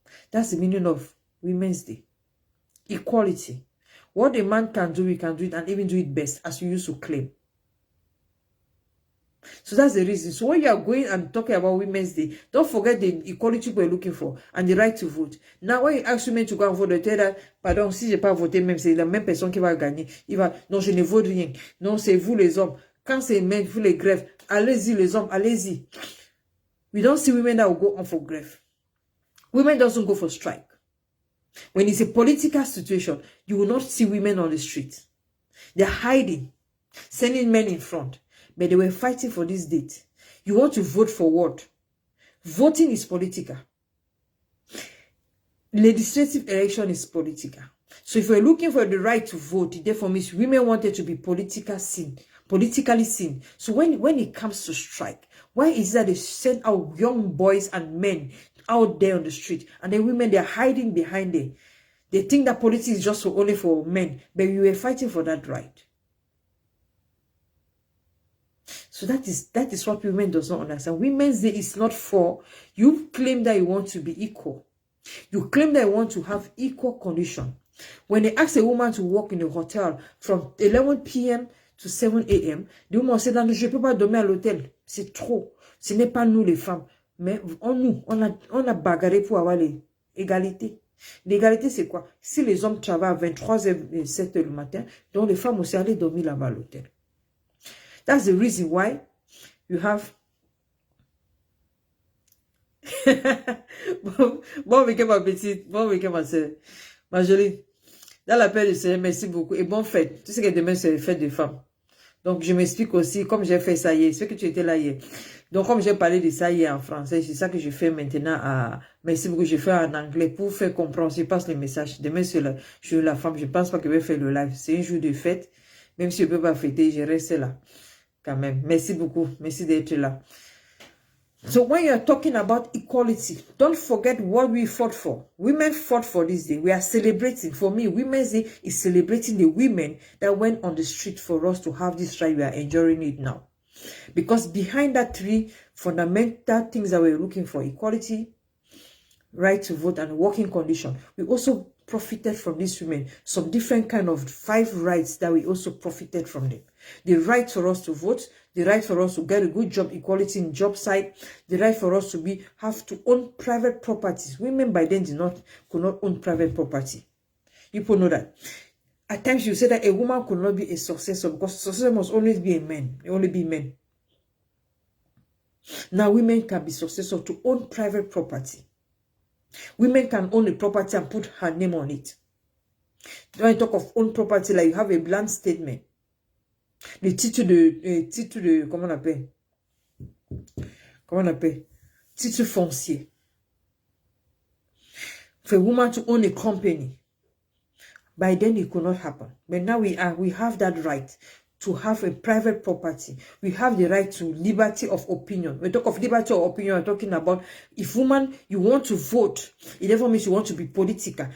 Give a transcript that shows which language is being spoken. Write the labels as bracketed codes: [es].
[en] That's the meaning of Women's Day. Equality. What a man can do, we can do it and even do it best, as you used to claim. So that's the reason. So when you are going and talking about Women's Day, don't forget the equality we're looking for and the right to vote. Now, when you ask women to go and vote, they tell that, [fr] pardon, si je n'ai pas voté, même c'est la même personne qui va gagner. Il va, non, je ne vote rien. Non, c'est vous les hommes. Quand c'est men, vous les grèves, allez-y les hommes, allez-y. [en] We don't see women that will go on for grève. Women doesn't go for strike. When it's a political situation, you will not see women on the street. They're hiding, sending men in front. But they were fighting for this date. You want to vote for what? Voting is political. Legislative election is political. So if we're looking for the right to vote, it therefore means women wanted to be politically seen. So when it comes to strike, why is that they send out young boys and men out there on the street, and the women, they're hiding behind them? They think that politics is just only for men, but we were fighting for that right. So that is what women does not understand. Women's Day is not for you claim that you want to be equal. You claim that you want to have equal condition. When they ask a woman to work in a hotel from 11 p.m. to 7 a.m., the woman said, [fr] non, je ne peux pas dormir à l'hôtel. C'est trop. Ce n'est pas nous les femmes. Mais on a bagarré pour avoir l'égalité. L'égalité, c'est quoi? Si les hommes travaillent à 23h et 7h le matin, donc les femmes aussi allaient dormir là-bas à l'hôtel. [en] That's the reason why You have [fr] bon week-end ma petite, bon week-end ma soeur. Ma jolie, dans la paix du Seigneur, merci beaucoup et bonne fête. Tu sais que demain c'est fête des femmes. Donc je m'explique aussi, comme j'ai fait ça hier, c'est que tu étais là hier. Donc comme j'ai parlé de ça hier en français, c'est ça que je fais maintenant à... Merci beaucoup, je fais en anglais pour faire comprendre, je passe les messages. Demain c'est le jour de la femme, je pense pas que je vais faire le live. C'est un jour de fête, même si je peux pas fêter, je reste là. Quand même, merci beaucoup, merci d'être là. [en] So when you're talking about equality, don't forget what we fought for. Women fought for this day. We are celebrating. For me, Women's Day is celebrating the women that went on the street for us to have this right. We are enjoying it now. Because behind that three fundamental things that we're looking for, equality, right to vote, and working condition, we also profited from these women. Some different kind of 5 rights that we also profited from them. The right for us to vote, the right for us to get a good job, equality in job site, the right for us to have to own private properties. Women by then could not own private property. People know that. At times you say that a woman could not be a successor because successor must always be a man. Only be men. Now women can be successor to own private property. Women can own a property and put her name on it. When I talk of own property, like you have a blank statement. [fr] Le titre de, comment on appelle? Titre foncier. [en] For a woman to own a company, by then it could not happen. But now we have that right to have a private property. We have the right to liberty of opinion. When we talk of liberty of opinion, we're talking about if woman, you want to vote, it never means you want to be political.